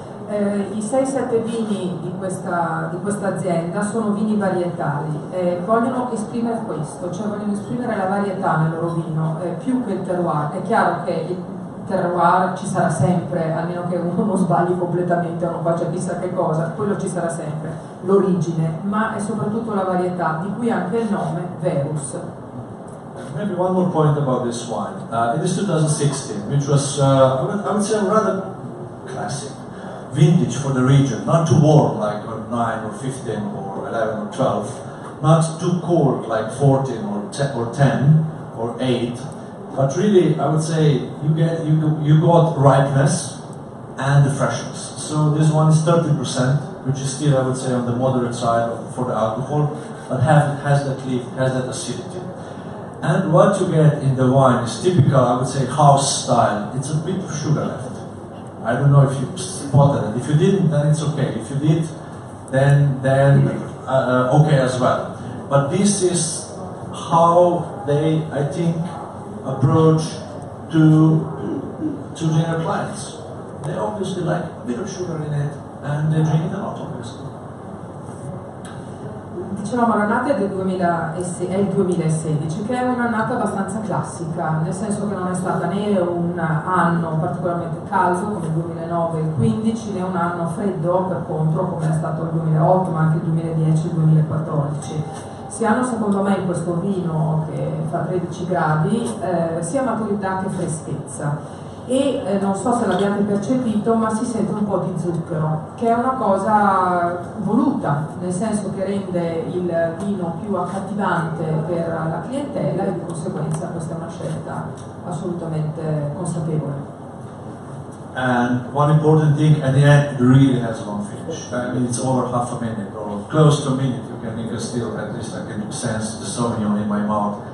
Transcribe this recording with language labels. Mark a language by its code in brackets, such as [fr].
[it] I 6-7 vini di questa azienda sono vini varietali, vogliono esprimere questo, cioè vogliono esprimere la varietà nel loro vino, più che il terroir. È chiaro che il terroir ci sarà sempre, a meno che uno non sbagli completamente o non faccia chissà che cosa, quello ci sarà sempre, l'origine, ma è soprattutto la varietà, di cui anche il nome Verus. [en] Maybe one more point about this wine. It is 2016, which was, I would say, rather classic. Vintage for the region, not too warm like 9 or 15 or 11 or 12, not too cold like 14 or 10 or 8, but really I would say you got ripeness and the freshness. So this one is 30%, which is still, I would say, on the moderate side for the alcohol, but has that leaf, has that acidity. And what you get in the wine is typical, I would say, house style. It's a bit of sugar left. I don't know if you spotted it. If you didn't, then it's okay. If you did, then okay as well. But this is how they, I think, approach to their clients. They obviously like a bit of sugar in it, and they drink it a lot, obviously. [it] Dicevamo l'annata è il 2016, che è un'annata abbastanza classica, nel senso che non è stata né un anno particolarmente caldo come il 2009 e il 2015, né un anno freddo per contro come è stato il 2008, ma anche il 2010 e il 2014. Si hanno, secondo me, in questo vino che fa 13 gradi sia maturità che freschezza. E non so se l'abbiate percepito, ma si sente un po' di zucchero, che è una cosa voluta, nel senso che rende il vino più accattivante per la clientela e di conseguenza questa è una scelta assolutamente consapevole. [en] And one important thing, at the end, it really has a long finish. I mean, it's over half a minute or close to a minute. You can still, at least I can sense the Sauvignon in my mouth.